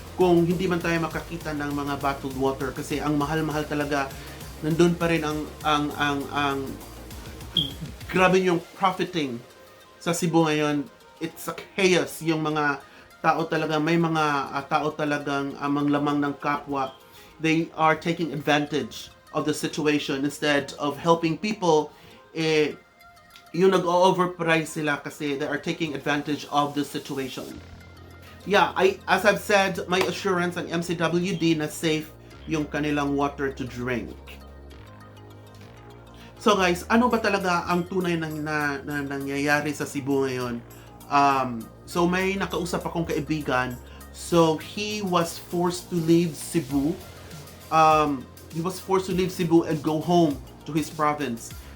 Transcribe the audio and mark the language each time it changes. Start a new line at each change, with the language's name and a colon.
Filipino: Kung hindi man tayo makakita ng mga bottled water kasi ang mahal-mahal talaga, nandun pa rin ang grabe yung profiting sa Cebu ngayon.
English: It's a chaos.
Filipino: Yung mga tao talaga, may mga tao talagang manglamang ng kapwa.
English: They are taking advantage of the situation instead of helping people.
Filipino: Yung nag-overprice sila kasi
English: they are taking advantage of the situation. Yeah, as I've said,
Filipino: may assurance ang MCWD na safe yung kanilang
English: water to drink.
Filipino: So guys, ano ba talaga ang tunay na nangyayari sa Cebu ngayon? So may nakausap akong kaibigan.
English: So he was forced to leave Cebu. He was forced to leave Cebu and go home to his province.